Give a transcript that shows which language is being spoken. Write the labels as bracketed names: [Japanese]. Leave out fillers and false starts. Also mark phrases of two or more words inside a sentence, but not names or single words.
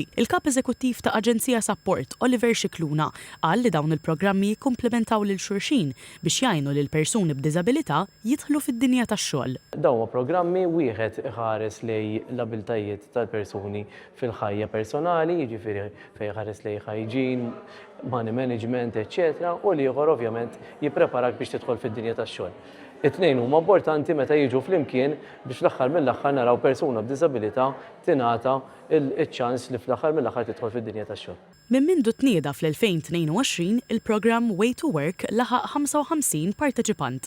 [Maltese] Il-kap eżekuttiv ta' Aġenzija Support Oliver Xikluna qal li dawn il-programmi jikkumplementaw lil xulxin biex jgħinu lil persuni b'diżabilità jidħlu fid-dinja tax-xogħol. Dawn programmi wieħed iħares lej l-abiltajiet tal-persuni fil-ħajja personali, jiġifieri fejn ħares lej hygiene, [English] money management, [Maltese] eċċetera, u ieħor ovvjament jippreparak biex tidħol fid-dinja tax-xogħol. It-tnejn huma importanti meta jiġu flimkien biex fl-aħħar mill-aħħar naraw persuna b'diżabilità tingħata il-ċans li fl-aħħar mill-aħħar tidħol fid-dinja tax-xogħol. Minn mindu tnieda fl-2022, il-programm Way to Work laħaq 55 parteċipant.